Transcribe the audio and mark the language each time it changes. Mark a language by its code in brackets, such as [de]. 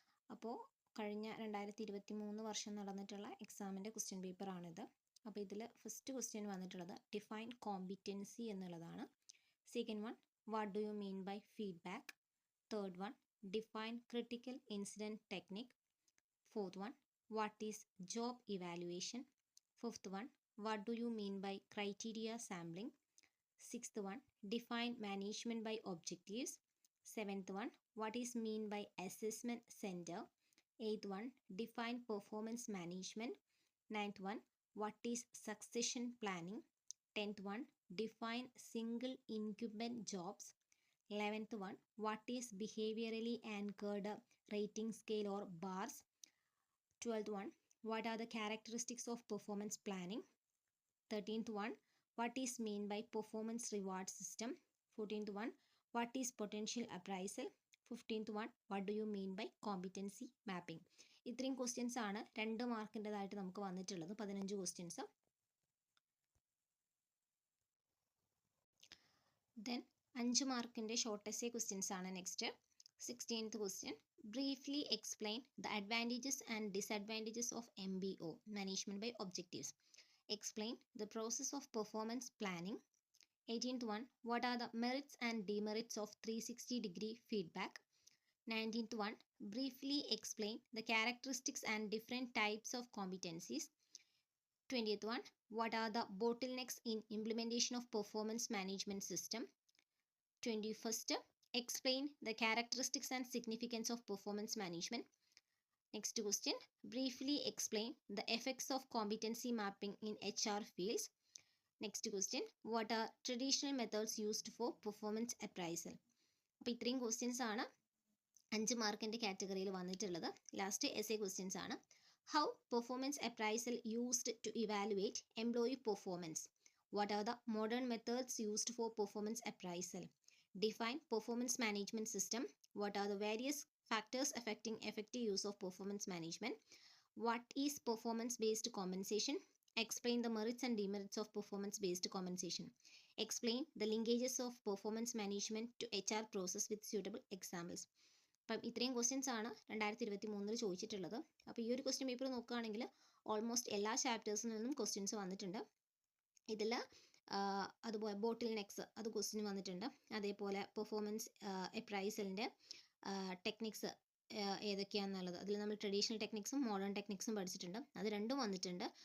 [ml] അപ്പോൾ കഴിഞ്ഞ 2023 വർഷം നടന്നിട്ടുള്ള എക്സാമിൻ്റെ ക്വസ്റ്റ്യൻ പേപ്പറാണിത്. അപ്പോൾ ഇതിൽ ഫസ്റ്റ് ക്വസ്റ്റ്യൻ വന്നിട്ടുള്ളത് ഡിഫൈൻ കോമ്പിറ്റൻസി എന്നുള്ളതാണ്. [en] Second one what do you mean by feedback. Third one define critical incident technique. Fourth one what is job evaluation. Fifth one what do you mean by criteria sampling. Sixth one define management by objectives. Seventh one what is mean by assessment center. Eighth one define performance management. Ninth one what is succession planning. Tenth one define single incumbent jobs. 11th one what is behaviorally anchored rating scale or bars. 12th one what are the characteristics of performance planning. 13th one what is mean by performance reward system. 14th one what is potential appraisal. 15th one what do you mean by competency mapping. [ml] ഇത്രയും questions ആണ് 2 മാർക്കിൻ്റെതായിട്ട് നമുക്ക് വന്നിട്ടുള്ളത്. 15 questions. Then 5 മാർക്കിൻ്റെ short essay questions ആണ് next. [en] 16th question briefly explain the advantages and disadvantages of MBO management by objectives. Explain the process of performance planning. 18th one what are the merits and demerits of 360-degree feedback. 19th one briefly explain the characteristics and different types of competencies. 20th one what are the bottlenecks in implementation of performance management system. 21st explain the characteristics and significance of performance management. Next question briefly explain the effects of competency mapping in HR fields. Next question what are traditional methods used for performance appraisal. [ml] അപ്പോൾ ഇത്രയും questions ആണ് 5 മാർക്കിൻ്റെ കാറ്റഗറിയിൽ വന്നിട്ടുള്ളത്. [en] Last essay questions ആണ്. How performance appraisal used to evaluate employee performance. What are the modern methods used for performance appraisal. Define performance management system. What are the various factors affecting effective use of performance management. What is performance based compensation. Explain the merits and demerits of performance based compensation. Explain the linkages of performance management to HR process with suitable examples. [ml] അപ്പം ഇത്രയും questions ആണ് 2023 ചോദിച്ചിട്ടുള്ളത്. അപ്പോൾ ഈ ഒരു question paper നോക്കുകയാണെങ്കിൽ almost എല്ലാ ചാപ്റ്റേഴ്സിൽ നിന്നും ക്വസ്റ്റ്യൻസ് വന്നിട്ടുണ്ട്. ഇതിൽ അതുപോലെ ബോട്ടിൽ നെക്സ് അത് ക്വസ്റ്റ്യൻ വന്നിട്ടുണ്ട്. അതേപോലെ പെർഫോമൻസ് അപ്രൈസലിൻ്റെ ടെക്നിക്സ് ഏതൊക്കെയാണെന്നുള്ളത് അതിൽ നമ്മൾ ട്രഡീഷണൽ ടെക്നിക്സും മോഡേൺ ടെക്നിക്സും പഠിച്ചിട്ടുണ്ട്. അത് രണ്ടും വന്നിട്ടുണ്ട്.